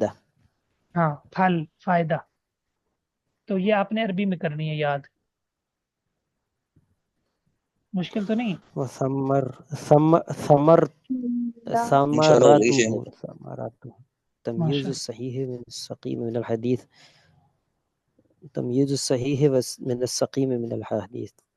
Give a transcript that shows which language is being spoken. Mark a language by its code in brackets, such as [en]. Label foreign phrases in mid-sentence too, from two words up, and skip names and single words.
[ur] ہاں، پھل، فائدہ. تو یہ آپ نے عربی میں کرنی ہے یاد، مشکل تو نہیں. [ar] ثمر ثمر [ur] انشاءاللہ ہو گئی [ar] ثمرته [ur] شیخ محترم. [ar] ثمرته تمییز ماشاء الصحیح من السقیم من الحدیث، تمییز الصحیح من السقیم من الحدیث.